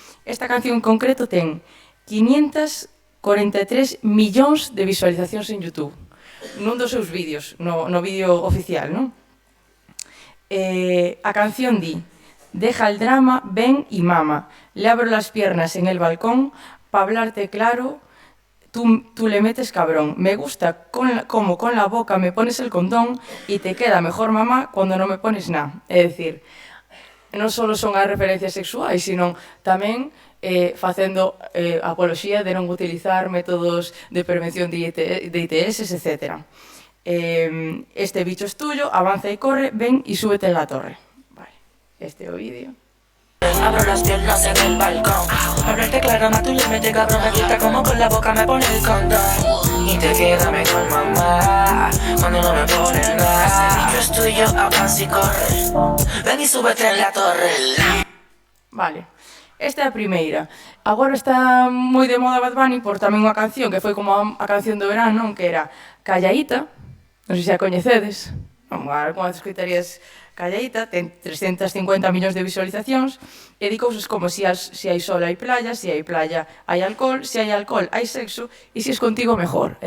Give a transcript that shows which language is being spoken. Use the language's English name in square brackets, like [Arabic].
[Galician] Esta canción en concreto ten 543 millóns de visualizacións en YouTube, nun dos seus vídeos, no vídeo oficial, non? A canción di: [Spanish] deja el drama, ven y mama, le abro las piernas en el balcón pa hablarte claro, tú le metes cabrón. Me gusta como con la boca me pones el condón y te queda mejor mamá cuando non me pones nada. [Galician] É dicir, non só son as referencias sexuais, sino tamén facendo apoloxía de non utilizar métodos de prevención de ITS, etc. [Spanish] Este bicho es tuyo, avanza y corre, ven y súbete en la torre. [Galician] Vale, este é o vídeo. [Spanish] Abro las piernas en el balcón. Hablarte claro, más tú le metes cabrón. Me gusta como con la boca me pone el condón. Y te queda mejor mamá cuando no me pones nada. Ese bicho es tuyo, avanza y corre. Ven y súbete en la torre. [Galician] Vale, esta é a primeira. Agora está moi de moda Bad Bunny por tamén unha canción que foi como a canción do verano, non? Que era Callaíta, non sei se a coñecedes. Como as escritarías Callaíta, ten 350 millóns de visualizacións e di cousas como si hai sol hai playa, si hai playa hai alcohol, si hai alcohol hai sexo e [Spanish] si es contigo mejor.